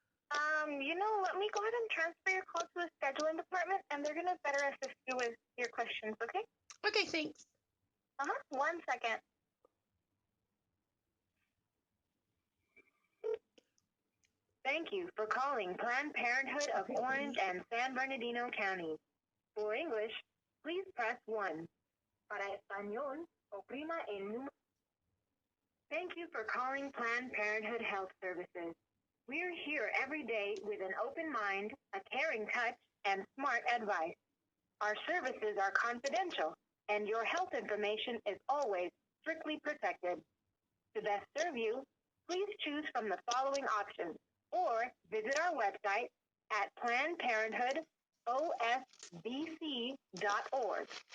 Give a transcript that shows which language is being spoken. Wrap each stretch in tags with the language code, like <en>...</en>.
<en>Let me go ahead and transfer your call to the scheduling department, and they're going to better assist you with your questions, okay? Okay, thanks. 1 second. Thank you for calling Planned Parenthood of Orange and San Bernardino County. For English, please press 1.</en> <es>Para español, oprima el número.</es> <en>Thank you for calling Planned Parenthood Health Services. We're here every day with an open mind, a caring touch, and smart advice. Our services are confidential, and your health information is always strictly protected. To best serve you, please choose from the following options or visit our website at plannedparenthoodosbc.org.</en>